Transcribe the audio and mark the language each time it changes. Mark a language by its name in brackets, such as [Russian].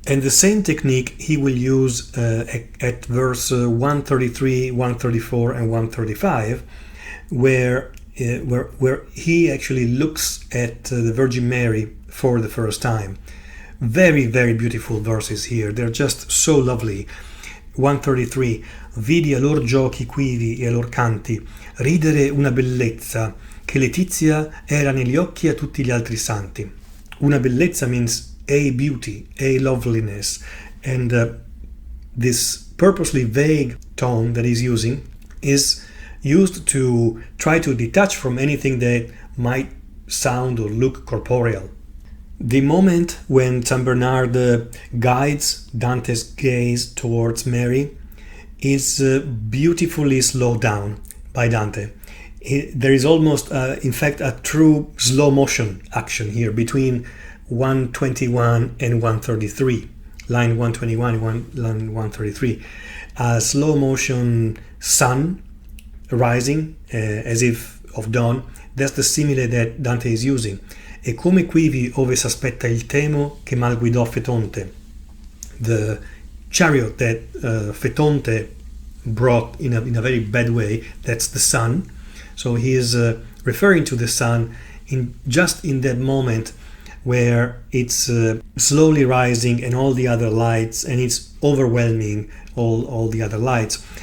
[English] And the same technique he will use at verse 133, 134, and 135, where he actually looks at the Virgin Mary for the first time. Very, very beautiful verses here. They're just so lovely. 133. [Italian] Vidi a lor giochi quivi e a lor canti ridere una bellezza che Letizia era negli occhi a tutti gli altri santi. Una bellezza [English] means a beauty, a loveliness. And this purposely vague tone that he's using is used to try to detach from anything that might sound or look corporeal. The moment when Saint Bernard guides Dante's gaze towards Mary is beautifully slowed down by Dante. There is almost, in fact, a true slow motion action here between 121 and 133, line 121 and line 133. A slow motion sun rising as if of dawn. That's the simile that Dante is using. [Italian] E come quivi ove s'aspetta il temo che mal guidò Fetonte. [English] The chariot that Fetonte brought in a very bad way, that's the sun. So he is referring to the sun in that moment where it's slowly rising and all the other lights, and it's overwhelming all the other lights.